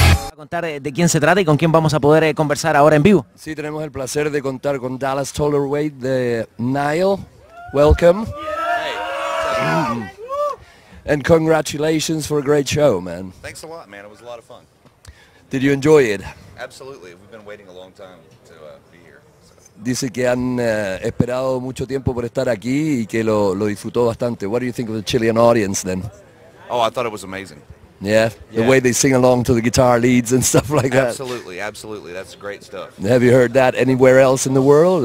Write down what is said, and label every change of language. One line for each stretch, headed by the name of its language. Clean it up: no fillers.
Spanish: comentar de quién se trata y con quién vamos a poder conversar ahora en vivo. Sí, tenemos el placer de contar con Dallas Tollerweight de Nile.
English: Welcome. And congratulations for a great show, man. Thanks a lot, man. It was a lot of fun. Did you enjoy it? Absolutely. We've been waiting a long time to be here. So.
Spanish: Dice que han esperado mucho tiempo por estar aquí y que lo disfrutó bastante.
English: What do you think of the Chilean audience then? Oh, I thought it was amazing. Yeah, the way they sing along to the guitar leads and stuff like that. Absolutely, absolutely. That's great stuff. Have you heard that anywhere else in the world?